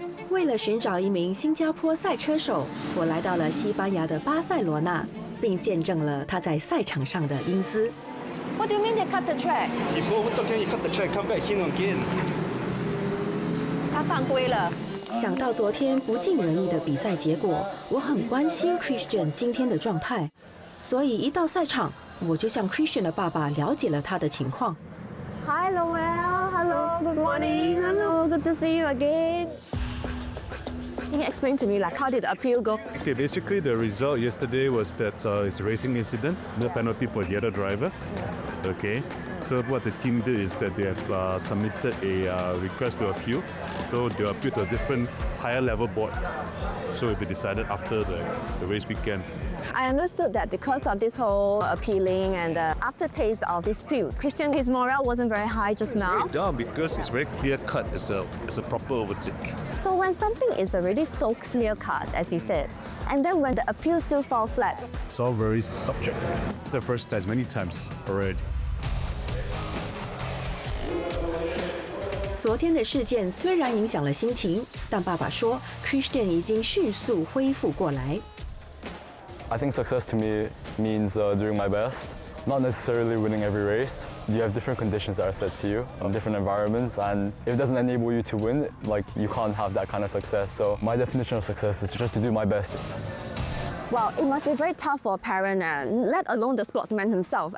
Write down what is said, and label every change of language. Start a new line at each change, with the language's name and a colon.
Chinese: 为了寻找一名新加坡赛车手，我来到了西班牙的巴塞罗那，并见证了他在赛场上的英姿。
English: What do you mean they cut the track? You go over top, can you cut the track, come back in again.
Chinese: 他犯规了。想到昨天不尽人意的比赛结果，我很关心 Christian 今天的状态，所以一到赛场，我就向 Christian 的爸爸了解了他的情况。
English: Hi, Lowell. Hello. Good morning. Hello. Good to see you again. Can you explain to me, like, how did the appeal go? Okay, basically the result yesterday was that it's a racing incident, no penalty for the other driver. Okay, so what the team did is that they have submitted a request to appeal. So they appeal to a different higher level board. So it will be decided after the race weekend. I understood that because of this whole appealing and the aftertaste of dispute, Christian, his morale wasn't very high just now. Down because it's very clear cut. It's a proper overtake. So when something is already so clear cut, as you said, and then when the appeal still falls flat, It's all very subjective. The first test many times already.
Chinese: 昨天的事件虽然影响了心情，但爸爸说 Christian 已经迅速恢复过来。
English: I think success to me means doing my best, not necessarily winning every race. You have different conditions that are set to you, different environments, and if it doesn't enable you to win, like you can't have that kind of success. So my definition of success is just to do my best. well, it must be very tough for a parent, let alone the sportsman himself.